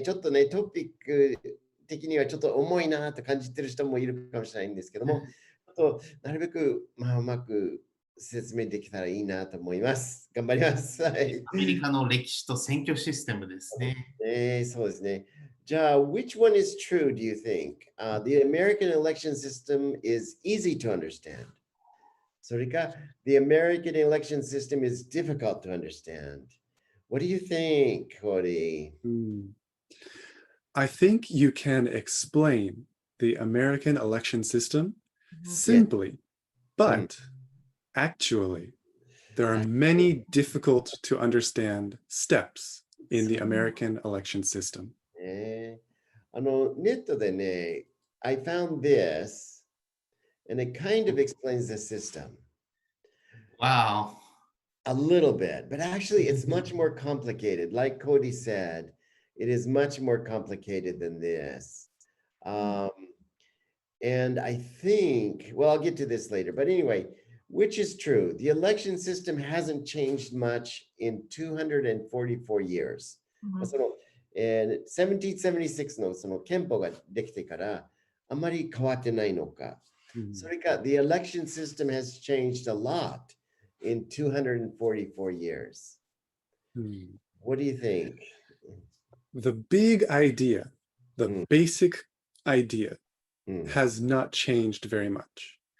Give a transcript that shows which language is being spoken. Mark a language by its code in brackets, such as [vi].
[ja] ちょっとね、トピック的にはちょっと重いなと感じてる人もいるかもしれないんですけども、ちょっとなるべく、うまく説明できたらいいなと思います。頑張ります。はい。アメリカの歴史と選挙システムですね。そうですね。じゃあ、 [en] which one is true, do you think? The American election system is easy to understand. [ja] それか、 [en] the American election system is difficult to understand. What do you think, Cody? I think you can explain the American election system simply, but actually, there are many difficult to understand steps in the American election system. [ja] ネットでね、 [en] I found this, and it kind of explains the system. Wow. A little bit, but actually it's much more complicated. Like Cody said, it is much more complicated than this. And I think, well, I'll get to this later, but anyway, which is true. The election system hasn't changed much in 244 years. [ja] その1776のその憲法ができてからあまり変わってないのか。それか、 [en] the election system has changed a lot in 244 years. What do you think? The big idea, the basic idea, has not changed very much.